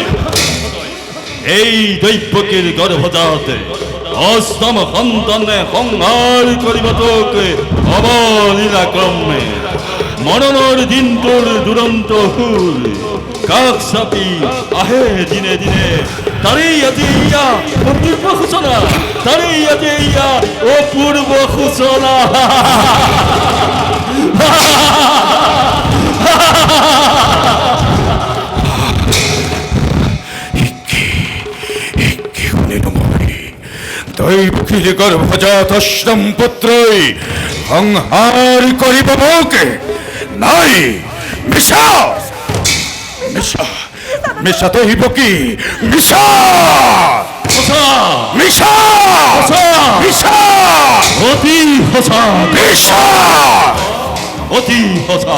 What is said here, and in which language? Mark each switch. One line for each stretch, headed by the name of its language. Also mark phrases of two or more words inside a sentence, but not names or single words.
Assamese: এই দৈৱকীৰ গৰ্ভজাত অষ্টম সন্তানে সংহাৰ কৰিব তোক অৱলীলা ক্ৰমে। মৰণৰ দিনটোৰ দুৰন্ত সুৰ কাষ চাপি আহে দিনে দিনে, তাৰেই আজি ইয়া সূচনা। তারে আজি ইয়া অপূর্ব সূচনা। দৈবকীর গর্ভজাত পুত্রই সংহার করিব মোকে। নাই, মিছা মিছা মিছা দৈবকী, মিছা সঁচা, মিছা সঁচা, মিছা অতি সঁচা, মিছা। অতি সঁচা।